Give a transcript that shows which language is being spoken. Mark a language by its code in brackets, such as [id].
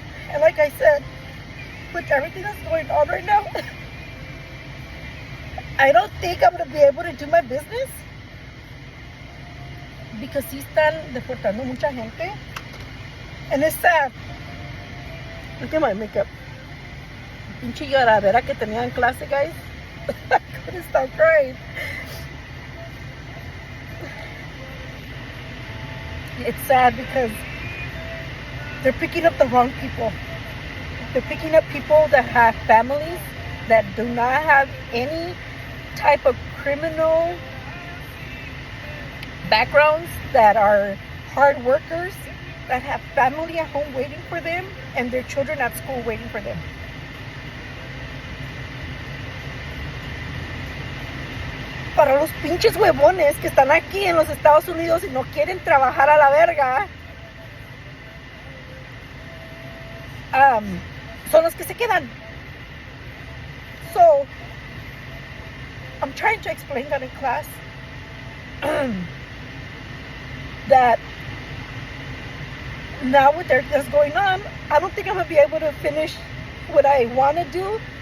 [en] And like I said, with everything that's going on right now, I don't think I'm going to be able to do my business because [es] sí están deportando mucha gente. [en] And it's sad. Look at my makeup. [es] Pinche lloradera que tenía en clase, guys. [en] I couldn't stop crying. It's sad because they're picking up the wrong people. They're picking up people that have families that do not have any type of criminal backgrounds, that are hard workers, that have family at home waiting for them, and their children at school waiting for them. [es] Para los pinches huevones que están aquí en los Estados Unidos y no quieren trabajar a la verga, son los que se quedan. [en] So, I'm trying to explain that in class. That now with everything that's going on, I don't think I'm going to be able to finish what I want to do.